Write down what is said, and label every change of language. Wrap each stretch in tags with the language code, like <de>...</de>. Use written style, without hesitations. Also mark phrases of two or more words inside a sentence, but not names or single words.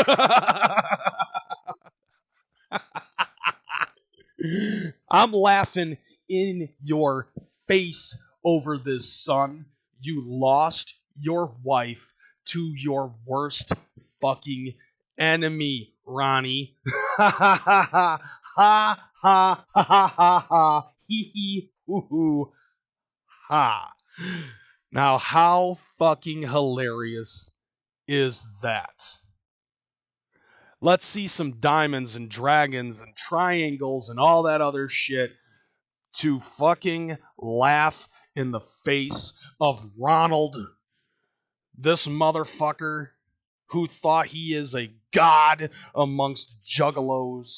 <en>I'm laughing in your face over this, son. You lost your wife to your worst fucking enemy, Ronnie. Ha ha ha ha ha ha ha ha ha hee hee hoo hoo ha. Now, how fucking hilarious is that? Let's see some diamonds and dragons and triangles and all that other shit to fucking laugh in the face of Ronald, this motherfucker who thought he is a god amongst juggalos.</en>